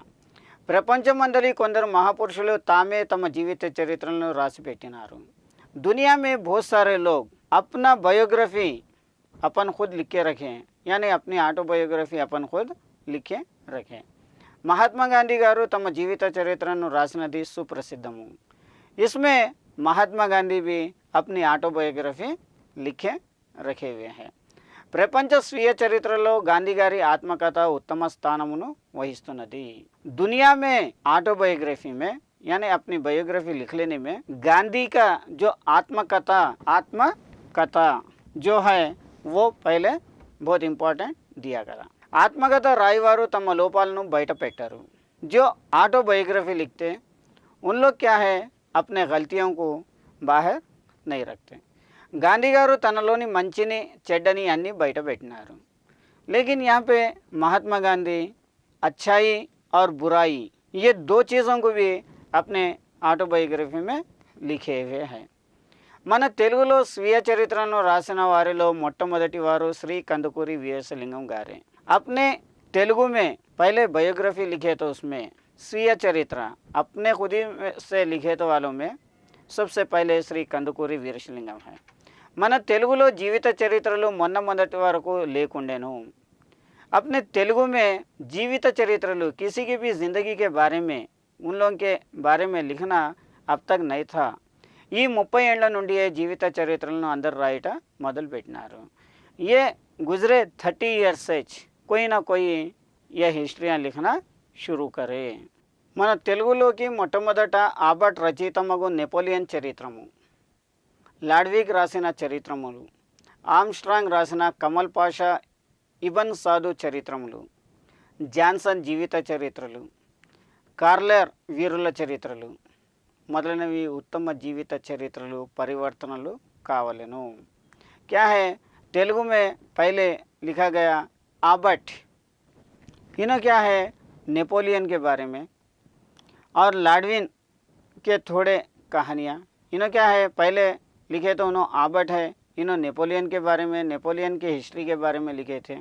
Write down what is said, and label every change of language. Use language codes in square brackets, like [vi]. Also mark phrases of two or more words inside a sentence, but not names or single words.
[te] ప్రపంచమందలి కొందరు మహాపురుషులు తామే తమ జీవిత చరిత్రలను రాసి పెట్టినారు। [hi] दुनिया में बहुत सारे लोग अपना बायोग्राफी अपन खुद लिख के रखें यानी अपनी ఆటోబయోగ్రఫీ अपन खुद लिखे रखें। [te] महात्मा गांधी గారు తమ జీవిత చరిత్రను రాసినది సుప్రసిద్ధము। [hi] इसमें महात्मा गांधी भी अपनी ఆటోబయోగ్రఫీ लिखे रखे हुए हैं। [te] ప్రపంచ స్వీయ చరిత్రలో గాంధీ గారి ఆత్మకథ ఉత్తమ స్థానమును వహిస్తున్నది। [hi] दुनिया में ऑटोबायोग्राफी में यानी अपनी बायोग्राफी लिख लेने में गांधी का जो आत्मकथा जो है वो पहले बहुत इम्पोर्टेंट दिया गया। [te] ఆత్మకథ రాయవారు తమ లోపాలను బయట పెట్టారు। [hi] जो ऑटोबायोग्राफी लिखते उन लोग क्या है अपने गलतियों को बाहर नहीं रखते। [te] गांधी గారు తనలోని మంచిని చెడ్డని అన్నీ బయట పెట్టినారు। [hi] लेकिन यहाँ पे महात्मा गांधी अच्छाई और बुराई ये दो चीज़ों को भी अपने ऑटोबायोग्राफी में लिखे हुए हैं। [te] మన తెలుగులో స్వీయ చరిత్రను రాసిన వారిలో మొట్టమొదటి వారు శ్రీ కందుకూరి వీరేశలింగం గారే। [hi] अपने तेलुगु में पहले बायोग्राफी लिखे तो उसमें स्वीय चरित्र अपने खुद ही से लिखे तो वालों में सबसे पहले श्री कंदुकूरी వీరేశలింగం है। [te] మన తెలుగులో జీవిత చరిత్రలు మొట్టమొదటి వరకు లేకుండేను। [hi] अपने तेलुगु में [te] జీవిత చరిత్రలు [hi] किसी की भी ज़िंदगी के बारे में उन लोगों के बारे में लिखना अब तक नहीं था। [te] ఈ 30 ఏళ్ల నుండి జీవిత చరిత్రలను అందరూ రాయట మొదలుపెట్టినారు। [hi] ये गुजरे 30 ईयर्स से कोई ना कोई ये हिस्ट्रियाँ लिखना शुरू करे। [te] మన తెలుగులోకి మొట్టమొదట ఆబర్ట్ రచయితమగు నెపోలియన్ చరిత్రము, లాడ్విగ్ రాసిన చరిత్రములు, ఆమ్స్ట్రాంగ్ రాసిన కమల్ పాషా ఇబన్ సాధు చరిత్రములు, జాన్సన్ జీవిత చరిత్రలు, కార్లర్ వీరుల చరిత్రలు మొదలైనవి ఉత్తమ జీవిత చరిత్రలు పరివర్తనలు కావలెను। [hi] क्या है तेलुगु में पहले लिखा गया आबर्ट, इन्हों क्या है नेपोलियन के बारे में, और लाडविन के थोड़े कहानियाँ। इन्हों क्या है पहले लिखे तो उन्होंने आबर्ट है, इन्होंने नेपोलियन के बारे में नेपोलियन के हिस्ट्री के बारे में लिखे थे।